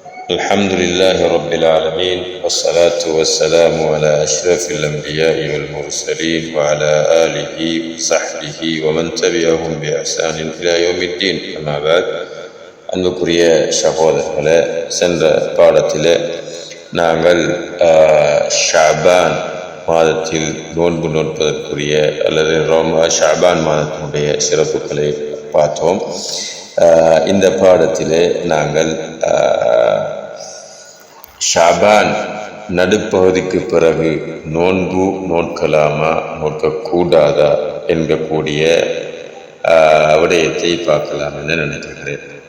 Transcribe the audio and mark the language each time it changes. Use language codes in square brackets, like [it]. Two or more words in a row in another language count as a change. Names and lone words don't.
[ar] الحمد لله رب العالمين والصلاة والسلام على أشرف الأنبياء والمرسلين وعلى آله وصحبه ومن تبعهم بإحسان إلى يوم الدين. أما بعد, [ta] அன்புக்குரிய சகோதரர்களே, சென்ற பாடத்தில் நாங்கள் ஷாபான் மாதத்தில் நோன்பு நோற்பதற்குரிய அல்லது ஷாபான் மாதத்தினுடைய சிறப்புகளை பார்த்தோம். இந்த பாடத்திலே நாங்கள் ஷாபான் நடுப்பகுதிக்கு பிறகு நோன்பு நோக்கலாமா நோக்கக்கூடாதா என்கக்கூடிய விடயத்தை பார்க்கலாம் என்று நினைக்கிறேன்.